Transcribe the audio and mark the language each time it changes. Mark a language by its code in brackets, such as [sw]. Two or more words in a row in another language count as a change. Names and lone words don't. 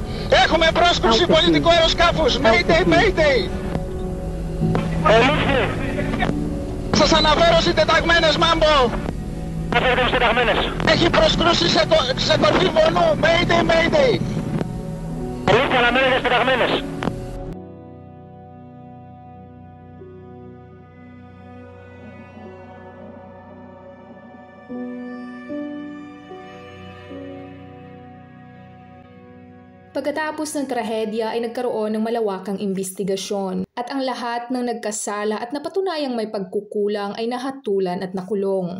[el] Έχουμε πρόσκρουση πολιτικού αεροσκάφους. [en] Mayday, Mayday. [el] Ελήφθη. Σας αναφέρω συντεταγμένες Μάμπο. Αναφέρετε συντεταγμένες. Έχει προσκρούσει σε κορφή βονού. [en] Mayday, Mayday. [el] Ελήφθη, αναμένετε συντεταγμένες. [tl] Pagkatapos ng trahedya ay nagkaroon ng malawakang imbestigasyon at ang lahat ng nagkasala at napatunayang may pagkukulang ay nahatulan at nakulong.